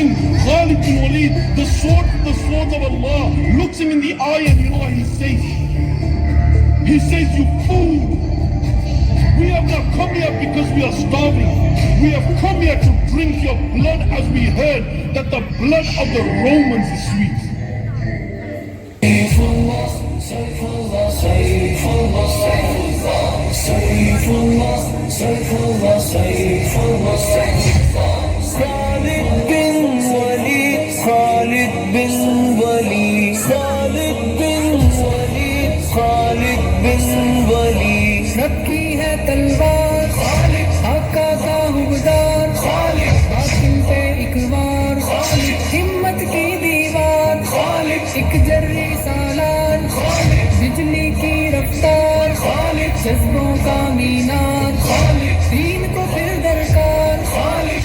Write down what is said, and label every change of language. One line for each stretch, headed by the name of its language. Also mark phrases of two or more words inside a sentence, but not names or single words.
English: Khalid bin Walid, the sword of Allah, looks him in the eye, and you know what he says? He says, you fool! We have not come here because we are starving. We have come here to drink your blood, as we heard that the blood of the Romans is sweet. Khalid bin Walid, Khalid bin Walid, Khalid bin Walid.
Urdu: رکھی ہے تلوار خالد، آقا کا حکمدار خالد، باطل پہ ایک وار خالد، ہمت کی دیوار خالد، ایک جری سالار خالد، بجلی کی رفتار خالد، جذبوں کا مینار خالد، دین کو پھر درکار خالد.